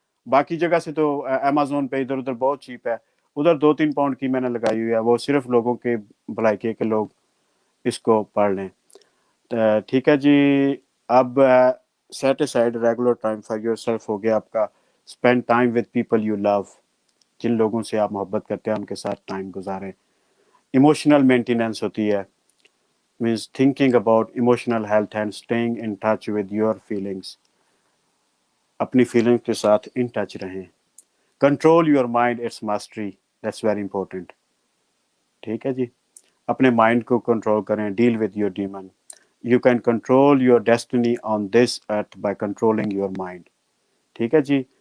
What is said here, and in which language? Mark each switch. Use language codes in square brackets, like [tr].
[ur] باقی جگہ سے تو امیزون پہ ادھر ادھر بہت چیپ ہے. ادھر 2-3 پاؤنڈ کی میں نے لگائی ہوئی ہے، وہ صرف لوگوں کے بھلائی کے لوگ اس کو پڑھ لیں. ٹھیک ہے جی. [en] اب set aside regular time for yourself [ur] ہو گیا آپ کا. [en] Spend time with people you love. [ur] جن لوگوں سے آپ محبت کرتے ہیں ان کے ساتھ ٹائم گزاریں. [en] emotional maintenance [ur] ہوتی ہے، [en] means thinking about emotional health and staying in touch with your feelings. [ur] اپنی فیلنگ کے ساتھ ان ٹچ رہیں. [en] Control your mind, it's mastery, that's very important. [ur] ٹھیک ہے جی، اپنے مائنڈ کو کنٹرول کریں. [en] Deal with your demon. You can control your destiny on this earth by controlling your mind. [ur] ٹھیک ہے جی.